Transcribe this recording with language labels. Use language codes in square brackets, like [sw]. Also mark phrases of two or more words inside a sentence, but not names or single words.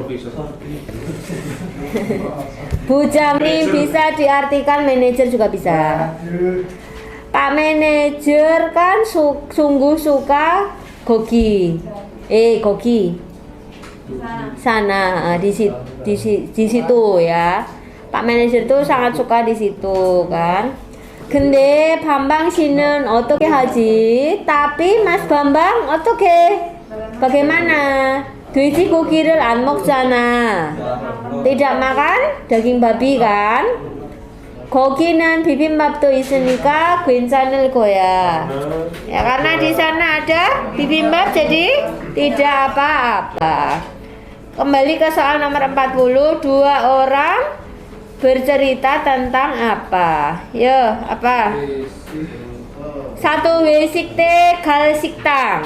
[id] Bujang ini bisa diartikan manajer juga bisa. Pak manajer kan sungguh suka gogi. Gogi. Sana di situ ya. Pak manajer tuh sangat suka di situ kan. [ko] 근데 Bambang 씨는 어떻게 하지? [id] Tapi Mas Bambang 어떻게? Bagaimana? [ko] 돼지고기를 안 먹잖아. [id] Tidak makan daging babi kan? [ko] 거기는 비빔밥도 있으니까 괜찮을 거야. [id] Ya, karena di sana ada bibimbap jadi tidak apa-apa. Kembali ke soal nomor 40. 2 orang bercerita tentang apa? Yo, apa? Satu wisik te gal siktang.